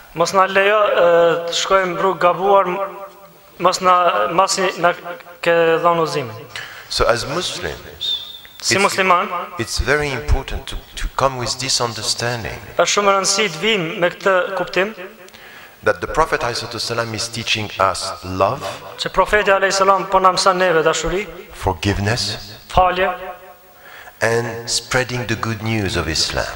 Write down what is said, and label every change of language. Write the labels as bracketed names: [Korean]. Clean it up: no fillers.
[Albanian] Mos na lejo të shkojmë rrugë gabuar, masi na ke dhënë udhëzimin. [English] So as Muslims, [Albanian] Si musliman, [English] it's very important to come with this understanding [Albanian] është shumë e rëndësishme të vim me këtë kuptim [English] that the Prophet ﷺ is teaching us love, [Albanian] që profeti alayhis salam po na mëson neve dashuri, [English] forgiveness, [Albanian] falje [English] and spreading the good news of Islam.